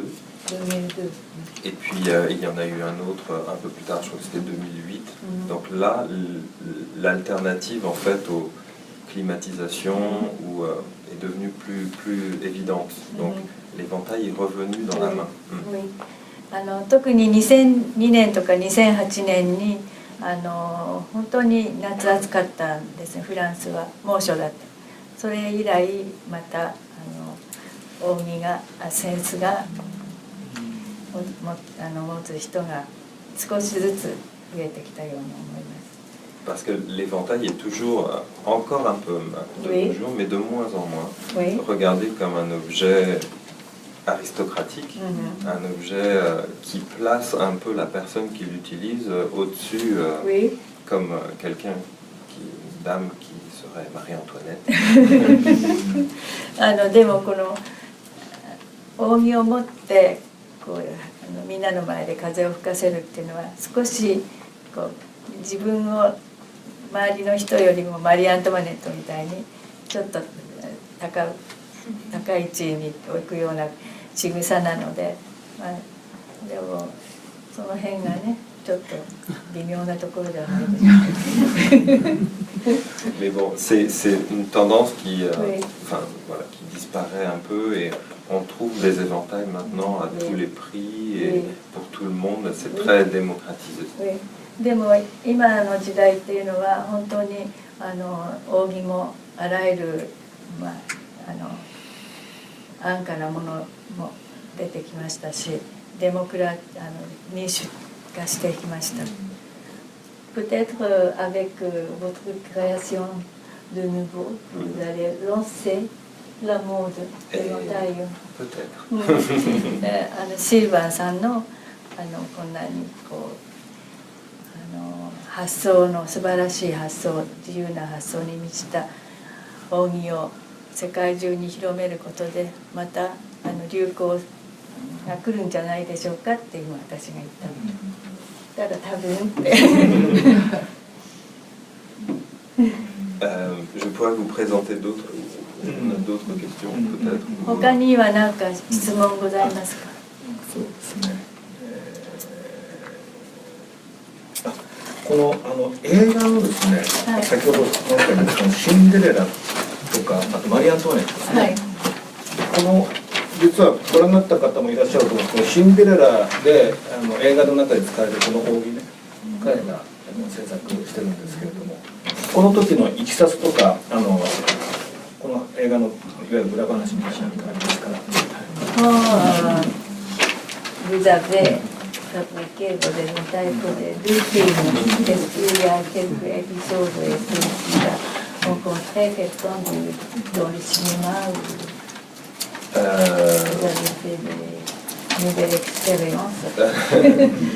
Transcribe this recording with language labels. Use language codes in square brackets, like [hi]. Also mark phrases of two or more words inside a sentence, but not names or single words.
[fr] Et puis il y en a eu un autre un peu plus tard, je crois que c'était 2008. Donc là, l'alternative en fait aux climatisations est devenue plus évidente. Donc l'éventail est revenu dans la main. [ja] 特に2002年とか2008年に本当に夏暑かったんですね。フランスは猛暑だった。それ以来また扇が扇子が持つ人が少しずつ増えてきたように思います。 [fr] Parce que l'éventail est toujours, encore un peu de nos jours, mais de moins en moins, regardé comme un objet aristocratique, un objet qui place un peu la personne qui l'utilise au-dessus, comme quelqu'un, une dame qui serait Marie-Antoinette. [ja] でもこの扇を持ってみんなの前で風を吹かせるっていうのは少し自分を周りの人よりもマリー・アントワネットみたいにちょっと高い地位に置くような仕草なので、でもその辺がねちょっと微妙なところではないでしょうか。 [fr] Mais bon, c'est une tendance qui, enfin, voilà, qui disparaît un peu et on trouve des éventails maintenant à tous les prix et pour tout le monde, c'est très démocratisé. [ja] でも今の時代っていうのは本当に扇もあらゆる、安価なものも出てきましたし、民主化してきました。 [fr] Peut-être avec votre création de nouveau, vous allez lancer la mode éventail. Peut-être. [ja] シルバンさんのこんなに発想の素晴らしい発想、自由な発想に満ちた扇を世界中に広めることでまた流行が来るんじゃないでしょうかって今私が言ったの。だから多分って。 [fr] Je pourrais vous présenter d'autres questions peut-être. [ja] 他には何か質問ございますか？そうですね。この映画のですね、先ほど今回のシンデレラとかあとマリー・アントワネットですね、この実はご覧になった方もいらっしゃると思うんですけど、シンデレラで映画の中で使われるこの扇ね、彼が制作してるんですけれども、この時のいきさつとかこの映画のいわゆる裏話みたいなのがありますから。 [fr] Fabriqué vos éventails pour deux films. Est-ce qu'il y a quelques épisodes qui a rencontré quelqu'un dans le cinéma ou vous avez fait des nouvelles expériences?